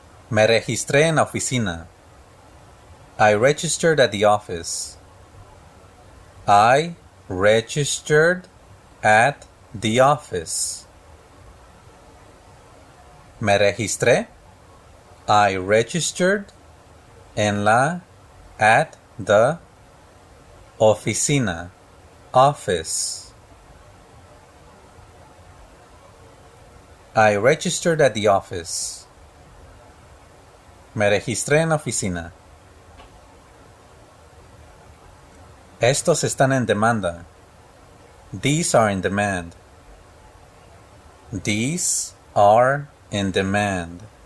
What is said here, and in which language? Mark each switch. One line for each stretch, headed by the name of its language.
Spanish: Me registré en la oficina.
English: I registered at the office. I registered at the office.
Spanish: Me registré.
English: I registered
Spanish: en la,
English: at the,
Spanish: oficina,
English: office. I registered at the office.
Spanish: Me registré en la oficina. Estos están en demanda.
English: These are in demand. These are in demand.